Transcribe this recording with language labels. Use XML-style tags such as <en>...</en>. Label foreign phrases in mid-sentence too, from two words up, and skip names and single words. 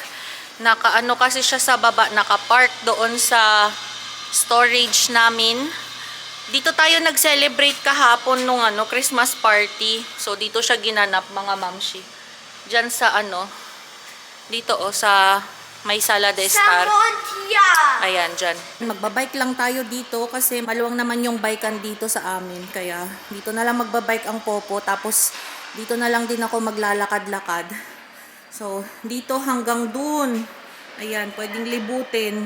<tl>Nakaano kasi siya sa baba. Nakapark doon sa storage namin. Dito tayo nag-celebrate kahapon nung</tl> <en>Christmas party.</en> <tl>So dito siya ginanap mga mamshi. Diyan sa dito sa may</tl> <es>sala de estar.</es> <tl>Ayan, dyan. Magbabike lang tayo dito kasi maluwang naman yung bikean dito sa amin. Kaya dito na lang magbabike ang popo. Tapos dito na lang din ako maglalakad-lakad. So dito hanggang dun. Ayan, pwedeng libutin.</tl>